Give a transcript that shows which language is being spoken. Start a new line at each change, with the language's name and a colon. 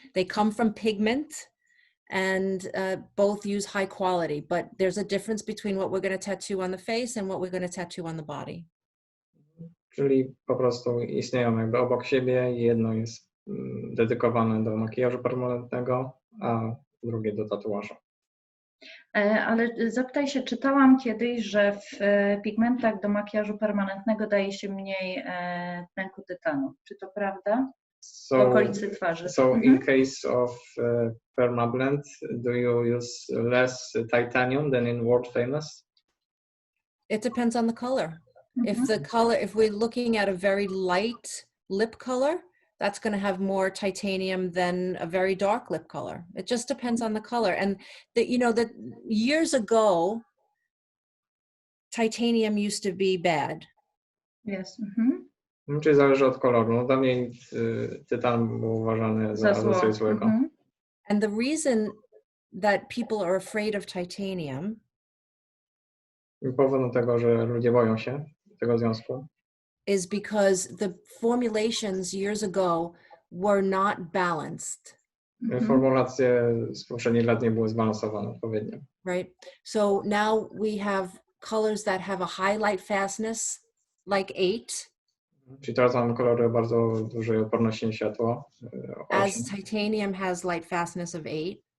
English: They come from pigment, and both use high quality. But there's a difference between what we're going to tattoo on the face and what we're going to tattoo on the body.
Polish: Czyli po prostu istnieją jakby obok siebie. Jedno jest dedykowane do makijażu permanentnego, a drugie do tatuażu. Ale zapytaj się, czytałam kiedyś, że w pigmentach do makijażu permanentnego daje się mniej tlenku tytanu. Czy to prawda? W okolicy twarzy.
English: So in case of Perma Blend, do you use less titanium than in World Famous? It depends on the color. If we're looking at a very light lip color, that's going to have more titanium than a very dark lip color. It just depends on the color. And that years ago, titanium used to be bad. Yes.
Polish: Czyli zależy od koloru. No, dawniej tytan był uważany za coś złego.
English: And the reason that people are afraid of titanium
Polish: Powodem tego, że ludzie boją się tego związku,
English: is because the formulations years ago were not balanced.
Polish: Formulacje z poprzednich lat nie były zbalansowane odpowiednio.
English: Right. So now we have colors that have a high light fastness, like 8.
Polish: Czyli teraz mamy kolory o bardzo dużej oporności na światło.
English: As titanium has light fastness of 8.